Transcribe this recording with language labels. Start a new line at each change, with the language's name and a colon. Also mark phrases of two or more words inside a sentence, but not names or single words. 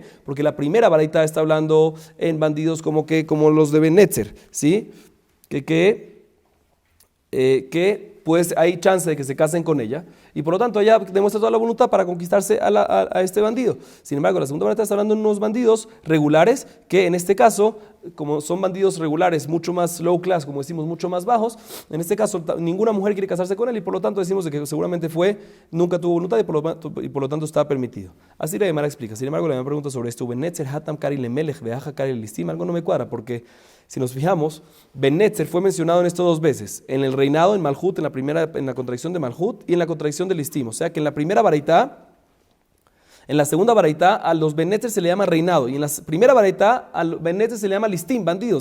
Spanish: Porque la primera baraita está hablando en bandidos como los de Benetzer, ¿sí? Que pues hay chance de que se casen con ella, y por lo tanto ella demuestra toda la voluntad para conquistarse a este bandido. Sin embargo, la segunda baraita está hablando de unos bandidos regulares, que en este caso, como son bandidos regulares, mucho más
English: low class,
Spanish: como decimos, mucho más bajos, en este caso ninguna mujer quiere casarse con él, y por lo tanto decimos de que seguramente nunca tuvo voluntad, y por lo tanto está permitido. Así la Gemara explica. Sin embargo, la Gemara pregunta sobre esto:
Aramaic: בן נצר התם קרי למלך והכא קרי ליסטים.
Spanish: Algo no me cuadra, porque si nos fijamos, Benetzer fue mencionado en esto dos veces: en el reinado, en Malhut, en la contradicción de Malhut, y en la contradicción de listim. O sea que en la primera baraita, en la segunda baraita, a los Benetzer se le llama reinado, y en la primera baraita a los Benetzer se le llama listim, bandidos.